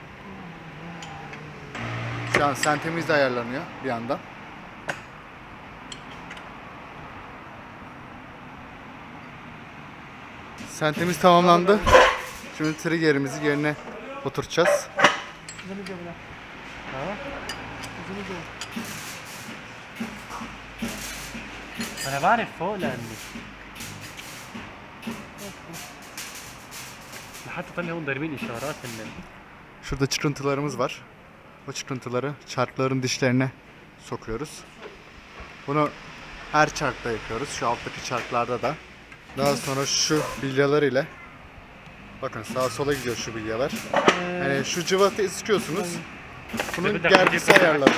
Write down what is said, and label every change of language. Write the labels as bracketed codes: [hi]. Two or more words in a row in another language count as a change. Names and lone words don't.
[tr] Şu an sentimiz de ayarlanıyor bir yandan. Sentimiz tamamlandı. Şimdi triggerimizi yerine oturtacağız. [ar] انا بعرف فوق لاني حتى طلع هون ضاربين اشارات هن. [tr] Şurada çıkıntılarımız var. O çıkıntıları çarkların dişlerine sokuyoruz. Bunu her çarkta yapıyoruz. Şu alttaki çarklarda da. Daha sonra şu bilyalar ile bakın sağa sola gidiyor şu bilyalar. Yani şu cıvatayı sıkıyorsunuz. Bunun gergisi ayarlanıyor.